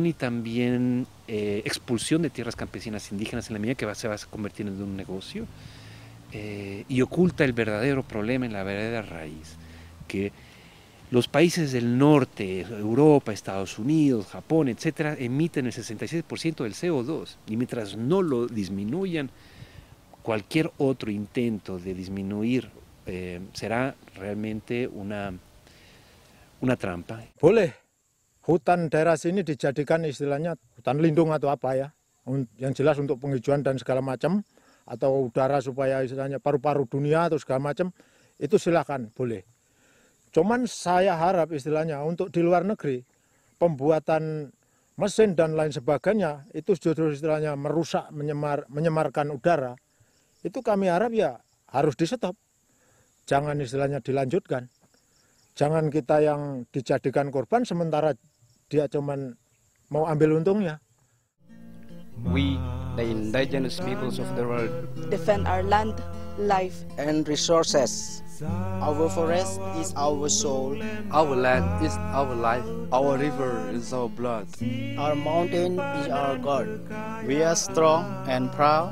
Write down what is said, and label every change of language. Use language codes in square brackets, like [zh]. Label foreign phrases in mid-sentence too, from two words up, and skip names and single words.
[es] y también expulsión de tierras campesinas indígenas en la medida que se va a convertir en un negocio, y oculta el verdadero problema en la verdadera raíz, que los países del norte, Europa, Estados Unidos, Japón, etcétera, emiten el 66% del CO2, y mientras no lo disminuyan, cualquier otro intento de disminuir será realmente una trampa. [id] Boleh hutan daerah sini dijadikan istilahnya hutan lindung atau apa ya, yang jelas untuk penghijauan dan segala macam, atau udara supaya istilahnya paru-paru dunia atau segala macam, itu silakan, boleh. Cuman saya harap istilahnya untuk di luar negeri, pembuatan mesin dan lain sebagainya, itu justru istilahnya merusak, menyemarkan udara, itu kami harap ya harus di stop. Jangan istilahnya dilanjutkan. Jangan kita yang dijadikan korban sementara dia cuman mau ambil untungnya. [en] We, the indigenous peoples of the world, defend our land, life, and resources. Our forest is our soul. Our land is our life. Our river is our blood. Our mountain is our God. We are strong and proud,